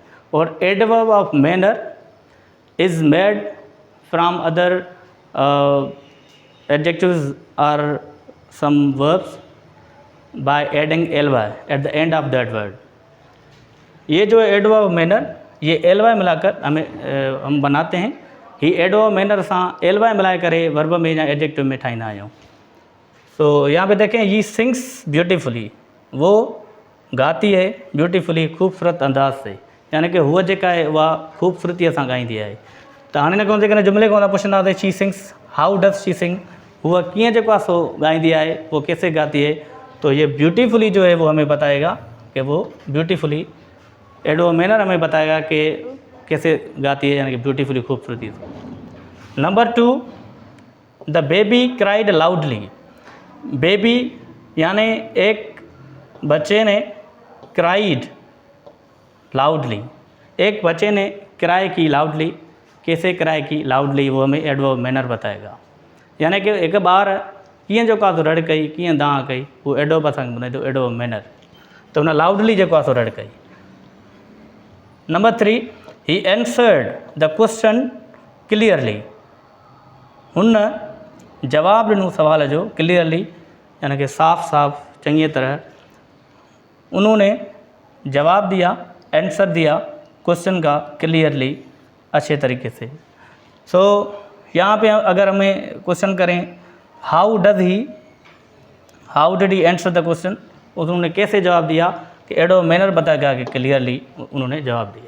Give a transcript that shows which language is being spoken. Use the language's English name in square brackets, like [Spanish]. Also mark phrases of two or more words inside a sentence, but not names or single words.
[English] और adverb of manner is made from other adjectives and some verbs by adding ly at the end of that word. [Hindi] ये जो [English] adverb of manner, [Hindi] ये एलवाई मिलाकर हम बनाते हैं. [Sindhi] ही [English] adverb manner [Sindhi] सां एलवाई मिलाए करे वर्ब में या एडजेक्टिव में ठाहींदा आहियूं. [Hindi] सो यहाँ पे देखें, [English] he sings beautifully. [Hindi] वो गाती है ब्यूटीफुली, खूबसूरत अंदाज से. [Sindhi] यानी कि हुआ जेका है उहा ख़ूबसूरतीअ सां ॻाईंदी आहे. त हाणे हिन खां जेकॾहिं जुमिले खां पुछंदासीं [English] she sings, how does she sing, [Sindhi] हुआ किएं जेको आहे सो ॻाईंदी आहे, [Hindi] वो कैसे गाती है. तो ये ब्यूटीफुली जो है वो हमें बताएगा कि वो ब्यूटीफुली. [English] adverb manner [Hindi] हमें बताएगा कि कैसे गाती है, यानी कि ब्यूटीफुली, खूबसूरती से. [English] number 2, the baby cried loudly. [Hindi] बेबी यानी एक बच्चे ने [English] cried loudly. [Hindi] एक बच्चे ने क्राई की लाउडली. कैसे क्राई की लाउडली, वो हमें [English] adverb manner [Hindi] बताएगा. [Sindhi] यानी कि एक ॿार कीअं जेको आहे सो रड़ कई, कीअं दांह कई, वो एडवर्ब असांखे ॿुधाईंदो, [English] adverb manner. [Sindhi] त हुन लाउडली जेको आहे सो रड़ कई. [English] number 3, he answered the question clearly. [Sindhi] हुन जवाब ॾिनो सवाल जो क्लियरली, यानी कि साफ़ साफ़, चंगी तरह. [Hindi] उन्होंने जवाब दिया, आंसर दिया क्वेश्चन का क्लियरली, अच्छे तरीके से. सो यहाँ पे अगर हमें क्वेश्चन करें, [English] how did he answer the question, [Hindi] उन्होंने कैसे जवाब दिया, कि [English] adverb manner [Hindi] बताएगा कि क्लियरली उन्होंने जवाब दिया.